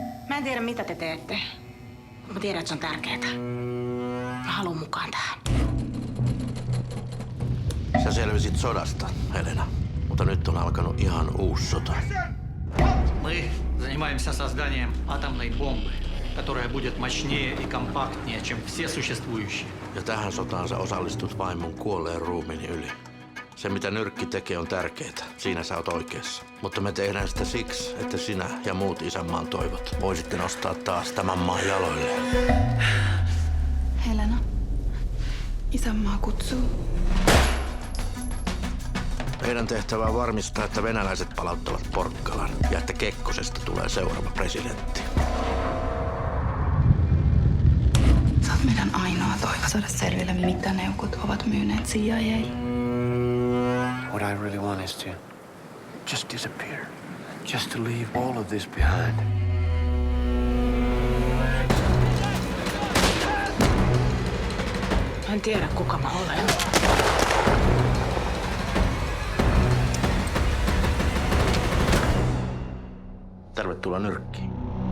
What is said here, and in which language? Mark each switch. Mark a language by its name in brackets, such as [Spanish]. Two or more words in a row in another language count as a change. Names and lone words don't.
[Finnish] Mä en tiedä, mitä te teette. Mä tiedän, että se on tärkeää. Mä haluan mukaan tähän. Sä selvisit sodasta, Helena. Mutta nyt on alkanut ihan uusi sota. [Russian] Мы занимаемся созданием атомной бомбы, которая будет мощнее и компактнее, чем все существующие. [Finnish] Ja tähän sotaan sä osallistut vain mun kuolleen ruumiini yli. Se, mitä nyrkki tekee, on tärkeää. Siinä sä oot oikeassa. Mutta me tehdään sitä siksi, että sinä ja muut isänmaan toivot voisitte nostaa taas tämän maan jaloille. Helena, isänmaa kutsuu. Meidän tehtävä on varmistaa, että venäläiset palauttavat Porkkalan ja että Kekkosesta tulee seuraava presidentti. Sä oot meidän ainoa toivo saada selville, mitä neukot ovat myyneet CIA. [English] What I really want is to just disappear. Just to leave all of this behind. [Finnish] Mä en tiedä, kuka mä olen. Tervetuloa nyrkkiin.